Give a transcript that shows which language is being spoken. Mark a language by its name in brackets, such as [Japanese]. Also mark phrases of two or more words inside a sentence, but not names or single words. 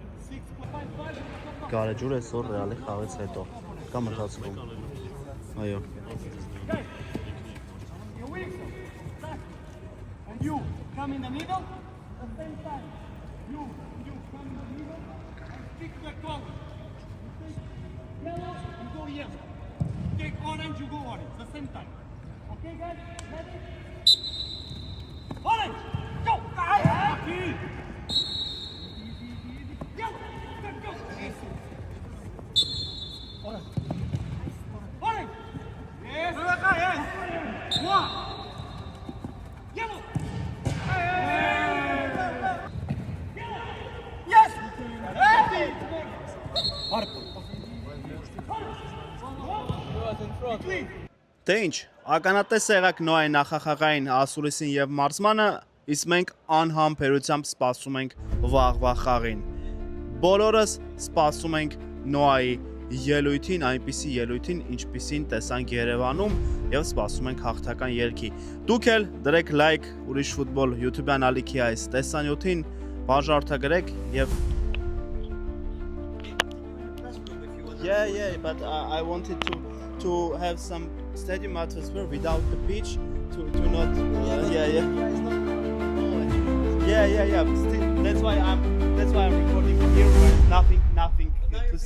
[Armenian] Գարեջուր այսօր Ռեալի խաղից հետո կամ ընթացքում։ Այո։ [English] And you come in the middle at the same time. You come in the middle and stick the color. Yellow, you go yellow. Take orange, you go orange. The same time. Okay, guys? Ready? Orange! Go! Easy. Yellow! Go! Orange. Orange! Yes! Yes! One! Yellow! Yes! Ready! [Armenian] Դե ինչ, ականատես եղաք Նոայի նախախաղային ասուլիսին եւ մարզմանը, իսկ մենք անհամբերությամբ սպասում ենք վաղվա խաղին։ Բոլորս սպասում ենք Նոայի ելույթին, այնպիսի ելույթին, ինչպիսին տեսանք Երևանում եւ սպասում ենք հաղթական ելքի։ Դուք էլ դրեք լայք ուրիշ ֆուտբոլ YouTube-յան ալիքի այս տեսանյութին, բաժանորդագրեք եւ [English] Yeah, but I wanted to have some stadium atmosphere without the pitch to not yeah. But still, that's why I'm recording here where nothing to see.